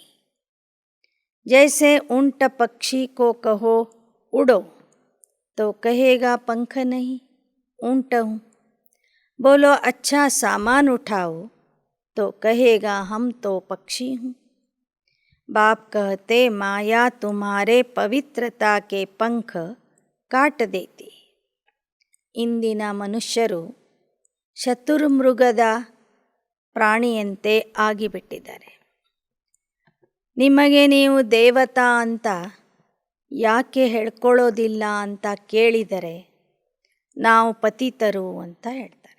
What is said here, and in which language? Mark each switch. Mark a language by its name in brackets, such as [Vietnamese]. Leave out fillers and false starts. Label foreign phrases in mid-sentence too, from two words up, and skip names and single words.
[Hindi] जैसे ऊंट पक्षी को कहो उड़ो, तो कहेगा पंख नहीं, ऊंट हूँ. बोलो अच्छा सामान उठाओ, तो कहेगा हम तो पक्षी हूँ. बाप कहते माया तुम्हारे पवित्रता के पंख काट देती. [Kannada] ಇಂದಿನ ಮನುಷ್ಯರು ಶತುರ್ಮೃಗದ ಪ್ರಾಣಿಯಂತೆ ಆಗಿಬಿಟ್ಟಿದ್ದಾರೆ. ನಿಮಗೆ ನೀವು ದೇವತಾ ಅಂತ ಯಾಕೆ ಹೇಳ್ಕೊಳ್ಳೋದಿಲ್ಲ ಅಂತ ಕೇಳಿದರೆ ನಾವು ಪತಿತರು ಅಂತ ಹೇಳ್ತಾರೆ.